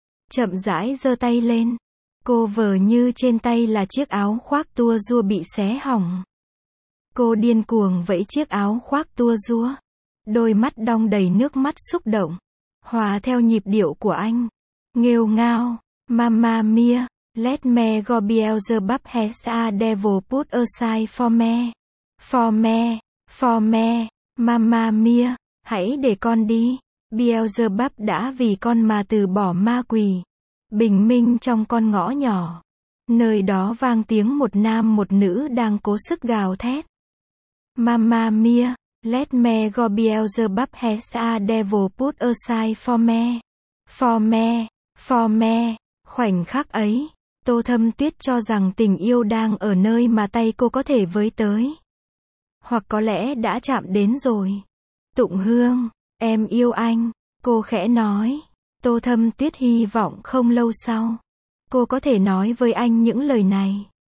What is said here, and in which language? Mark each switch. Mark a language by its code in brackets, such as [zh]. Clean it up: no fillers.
[vi] Chậm rãi giơ tay lên. Cô vờ như trên tay là chiếc áo khoác tua rua bị xé hỏng. Cô điên cuồng vẫy chiếc áo khoác tua rua. Đôi mắt đong đầy nước mắt xúc động. Hòa theo nhịp điệu của anh. Nghêu ngao. Mamma mia. [en] Let me go Beelzebub has a devil put aside for me. For me. For me. Mamma mia. [vi] Hãy để con đi. Beelzebub đã vì con mà từ bỏ ma quỷ. Bình minh trong con ngõ nhỏ. Nơi đó vang tiếng một nam một nữ đang cố sức gào thét. [en] Mamma mia, let me go Beelzebub has a devil put aside for me. For me, for me. [vi] Khoảnh khắc ấy, Tô Thâm Tuyết cho rằng tình yêu đang ở nơi mà tay cô có thể với tới. Hoặc có lẽ đã chạm đến rồi. Tụng Hương, em yêu anh, cô khẽ nói. Tô Thâm Tuyết hy vọng không lâu sau, cô có thể nói với anh những lời này.